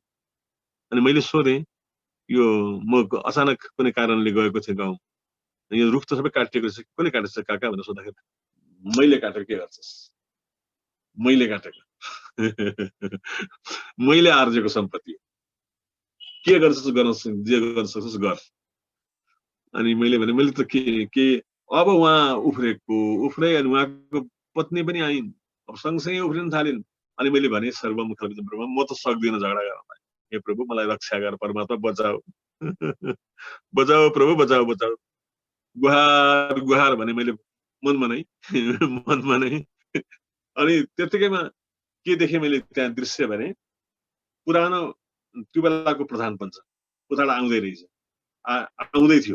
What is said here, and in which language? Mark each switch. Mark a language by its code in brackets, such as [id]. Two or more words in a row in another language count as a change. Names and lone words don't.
[ne] अनि मैले सोधेँ, यो म अचानक कुनै कारणले गएको थिएँ गाउँ, यो रुख त सबै काटिएको छ, कसले काटेको छ काका भनेर सोद्धाखेरि मैले काटेको, के गर्छस्, मैले काटेको मैले आर्जेको सम्पत्ति, के गर्छस् गर्नुहोस्, जे गर्न सक्छस् गर। अनि मैले भने मैले त के अब उहाँ उफ्रे अनि उहाँको पत्नी पनि आइन्, अब सँगसँगै उफ्रिन थालिन्। अनि मैले भने [sa] सर्वम खलविदम ब्रह्म, [ne] म त सक्दिनँ झगडा गर्न, हे प्रभु मलाई रक्षा गर, परमात्मा बचाऊ बचाऊ प्रभु बचाऊ बचाऊ, गुहार गुहार भने मैले मनमा नै। अनि त्यतिकैमा के देखेँ मैले त्यहाँ दृश्य भने, पुरानो त्यो बेलाको प्रधान पञ्च उताबाट आउँदै रहेछ, आउँदै थियो।